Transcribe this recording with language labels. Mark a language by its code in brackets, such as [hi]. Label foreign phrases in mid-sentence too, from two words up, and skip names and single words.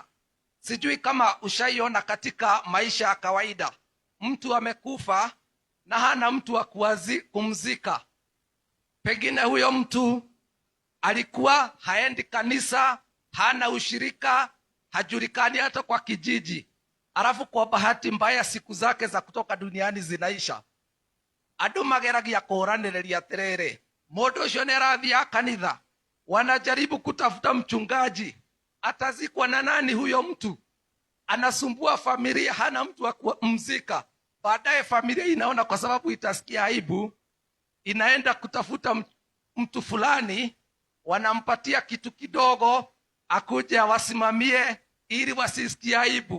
[sw] Sijui kama ushaiona katika maisha ya kawaida, mtu amekufa na hana mtu wa kumzika. Pengine huyo mtu alikuwa haendi kanisa, hana ushirika, hajulikani hata kwa kijiji. Alafu kwa bahati mbaya siku zake za kutoka duniani zinaisha. [ki] Andu mageragia kuranĩrĩria atĩrĩrĩ, mũndũ ũcio nĩarathiĩ kanitha, [sw] wanajaribu kutafuta mchungaji, atazikwa na nani huyo mtu? Anasumbua familia, hana mtu wa kumzika. Baadaye familia inaona kwa sababu itasikia aibu, inaenda kutafuta mtu fulani, wanampatia kitu kidogo akuje wasimamie ili wasisikie aibu.